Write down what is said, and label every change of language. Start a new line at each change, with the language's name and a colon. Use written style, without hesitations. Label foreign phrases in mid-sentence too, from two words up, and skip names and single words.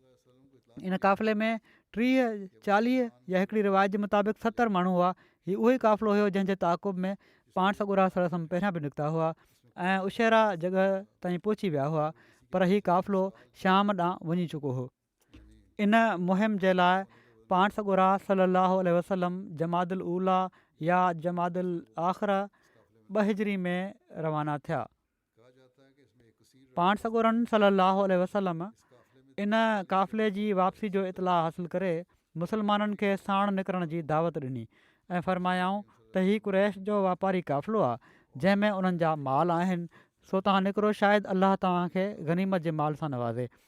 Sindhi: इन क़ाफ़िले में 30-40 या हिकिड़ी रिवायत जे मुताबिक़ 70 माण्हू हुआ। हीउ उहो ई क़ाफ़िलो हुयो जंहिंजे ताक़ुब में पाण सॻोरा सलम पहिरियां बि निकिता हुआ ऐं उशेरा जॻह ताईं पहुची विया हुआ, पर हीउ क़ाफ़िलो शाम ॾांहुं वञी चुको हो। इन मुहिम जे लाइ पाण सॻोरा
Arabic: صلى الله عليه وسلم
Sindhi: जमादुल ऊला या जमादुल आख़िरा 2 हिजरी में रवाना थिया। पाण सॻोरनि
Arabic: صلى الله عليه وسلم
Sindhi: इन क़ाफ़िले जी वापसी जो इतलाउ हासिलु करे मुसलमाननि खे साण निकिरण जी दावत ॾिनी ऐं फरमायाऊं त हीउ कुरैश जो वापारी क़ाफ़िलो आहे जंहिंमें उन्हनि जा माल आहिनि, सो तव्हां निकिरो, शायदि अलाह तव्हांखे गनीमत जे माल सां नवाज़े।